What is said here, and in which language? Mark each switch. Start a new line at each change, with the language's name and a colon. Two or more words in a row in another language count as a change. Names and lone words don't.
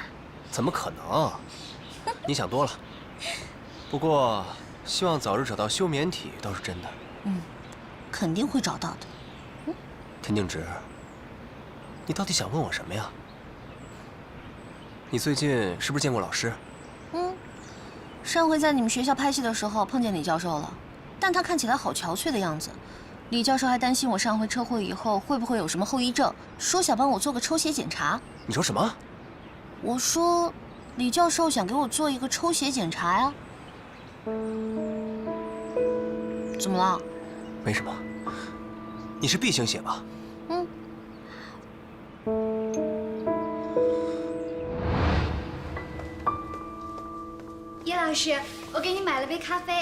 Chinese: 怎麼可能？你想多了。不過，希望早日找到休眠體倒是真的。嗯，肯定會找到的。嗯，田靜植，你到底想問我什麼呀？你最近是不是見過老師？嗯，上回在你們學校拍戲的時候碰見李教授了，但他看起來好憔悴的樣子。李教授還擔心我上回車禍以後會不會有什麼後遺症，說想幫我做個抽血檢查。你說什麼？我說，李教授想給我做一個抽血檢查呀。怎麼了？沒什麼。你是 B 型血吧？嗯。葉老師，我給你買了杯咖啡。